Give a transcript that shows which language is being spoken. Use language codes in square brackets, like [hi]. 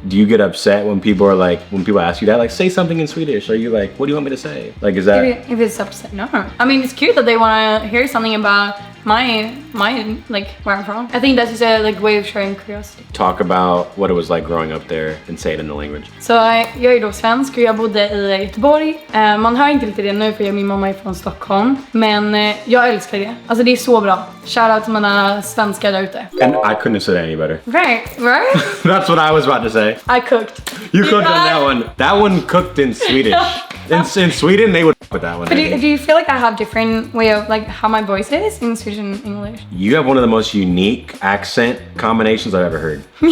[en] Do you get upset when people are like, when people ask you that, like, say something in Swedish? Are you like, what do you want me to say? Like, is that? If it's upset, no. I mean, it's cute that they want to hear something about my like where I'm from. I think that's just a like way of showing curiosity. Talk about what it was like growing up there and say it in the language. [sv] Så jag är då svensk och jag bodde i Göteborg. Man hör inte riktigt det nu för min mamma är från Stockholm. Men jag älskar det. Alltså det är så bra. Shoutout till mina svenskar där ute. [en] And I couldn't have said it any better. Right? That's what I was about to say. I cooked. You cooked on that one. That one cooked in Swedish. In Sweden, they would with that one. But do you feel like I have different way of like how my voice is in Swedish and English? You have one of the most unique accent combinations I've ever heard.